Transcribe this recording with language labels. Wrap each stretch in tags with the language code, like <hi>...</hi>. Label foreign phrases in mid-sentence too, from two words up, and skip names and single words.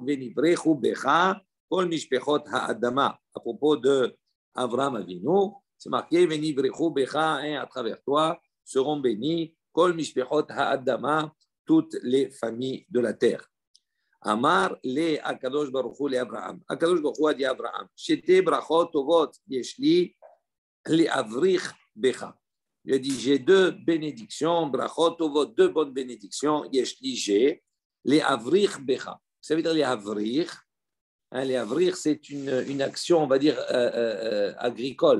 <he>ונברכו בך כל משפחות האדמה,</he> <fr>à propos de Avraham Avinu, c'est marqué</fr> <he>Venivrechu Becha,</he> <fr>à travers toi seront bénis</fr> <he>Kol Mishpechot Ha'adama,</he> <fr>toutes les familles de la terre.</fr> <he>אמר לו הקדוש ברוך הוא לאברהם. Akadosh Baruch Hu</he> <fr>a dit à Abraham,</fr> <he>שתי ברכות טובות יש לי להבריך בך.</he> <fr>Il a dit, j'ai deux bénédictions,</fr> <he>brachot tovot,</he> <fr>deux bonnes bénédictions,</fr> <he>yeshli</he> <fr>j'ai,</fr> <he>le avrich becha.</he> <fr>Ça veut dire les avrich. Les avrir, c'est une action, on va dire, agricole.</fr>